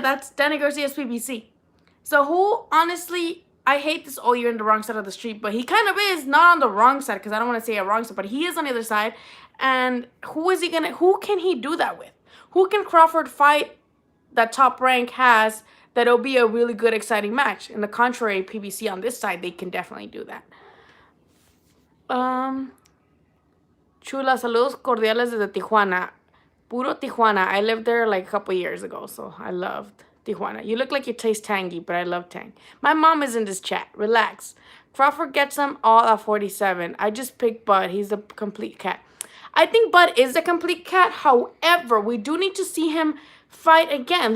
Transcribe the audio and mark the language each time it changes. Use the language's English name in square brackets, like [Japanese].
[English] That's Danny Garcia's PBC. So who, honestly, I hate this, oh, you're on the wrong side of the street, but he kind of is, not on the wrong side because I don't want to say a wrong side, but he is on the other side. And who can he do that with? Who can Crawford fight that Top Rank has that'll be a really good, exciting match? In the contrary, PBC on this side, they can definitely do that. [Spanish] Chula, saludos cordiales desde Tijuana. Puro Tijuana. [English] I lived there like a couple years ago, so I loved Tijuana. You look like you taste tangy, but I love tang. My mom is in this chat. Relax. Crawford gets them all at 47. I just picked Bud. He's the complete cat. I think Bud is the complete cat. However, we do need to see him fight again.